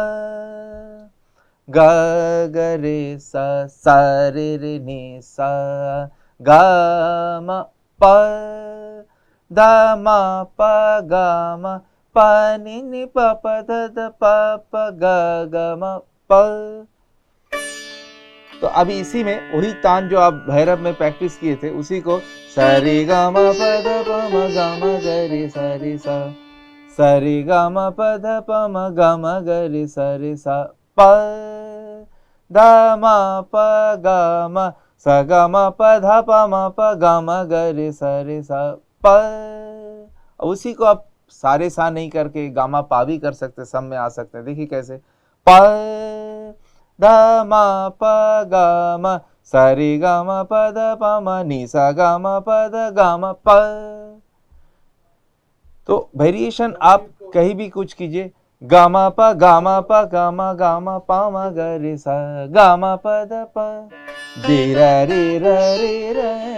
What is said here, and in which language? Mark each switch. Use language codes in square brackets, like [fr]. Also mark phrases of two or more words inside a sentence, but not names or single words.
[hi] ग ग रे सा सा रे रे नि सा ग म प ध म प ग म प नि नि प प ध ध प प ग ग म प। तो अभी इसी में वही तान जो आप भैरव में प्रैक्टिस किए थे उसी को सरी ग म प ध प म ग म ग रे सा रे सा सरी ग म प ध प म ग म ग रे सा रे सा प ध म प ग म स ग म प ध प म प ग म ग रे सा रे सा प। उसी को आप सारे सा नहीं करके गामा पा भी कर सकते, सब में आ सकते हैं। देखिए कैसे प ध म प ग म स रे ग म प ध प म नि सा ग म प ध ग म प। तो वेरिएशन आप कहीं भी कुछ कीजिए, ग म प ग म प ग म ग म प म ग रे सा ग म प ध प दे रे रे रे रे रे